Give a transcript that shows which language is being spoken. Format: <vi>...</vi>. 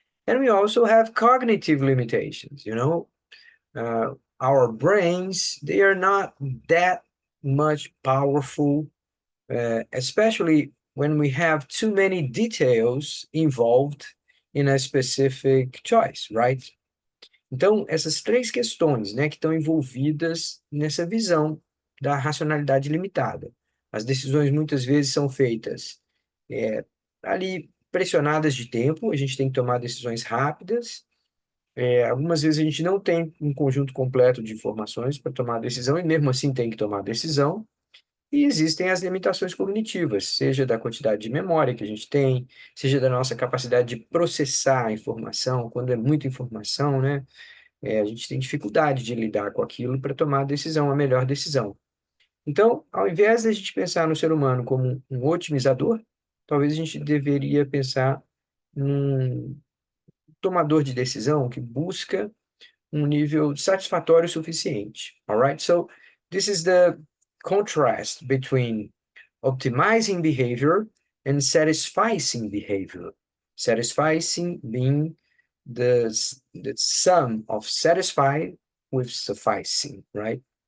<en>And we also have cognitive limitations, uh, our brains, they are not that much powerful, especially when we have too many details involved in a specific choice, right?</en> <pt>Então, essas três questões, né, que estão envolvidas nessa visão da racionalidade limitada. As decisões muitas vezes são feitas ali pressionadas de tempo, a gente tem que tomar decisões rápidas. Algumas vezes a gente não tem um conjunto completo de informações para tomar a decisão e mesmo assim tem que tomar a decisão. E existem as limitações cognitivas, seja da quantidade de memória que a gente tem, seja da nossa capacidade de processar a informação, quando é muita informação, né? A gente tem dificuldade de lidar com aquilo para tomar a decisão, a melhor decisão. Então, ao invés de a gente pensar no ser humano como um otimizador, talvez a gente deveria pensar num tomador de decisão que busca um nível satisfatório suficiente.</pt> <en>All right? So, this is the contrast between optimizing behavior and satisficing behavior. Satisficing being the sum of satisfy with sufficing, right?</en>